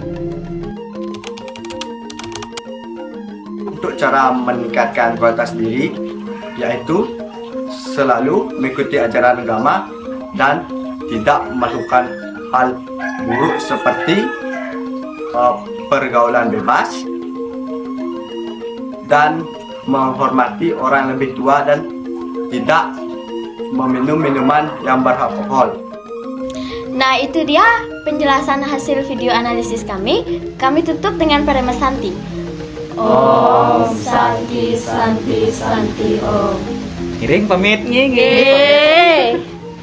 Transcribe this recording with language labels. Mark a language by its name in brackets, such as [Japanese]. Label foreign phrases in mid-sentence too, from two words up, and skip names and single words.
[Indonesian] Untuk cara meningkatkan kualitas diri, yaitu selalu mengikuti ajaran agama dan tidak melakukan hal buruk seperti pergaulan bebas dan menghormati orang lebih tua dan tidak meminum minuman yang beralkohol. Nah, itu dia penjelasan hasil video analisis kami. Kami tutup dengan Parema Santi. [Sanskrit] Om Santi Santi Santi Om. [Indonesian] Giring pamit. Yeay.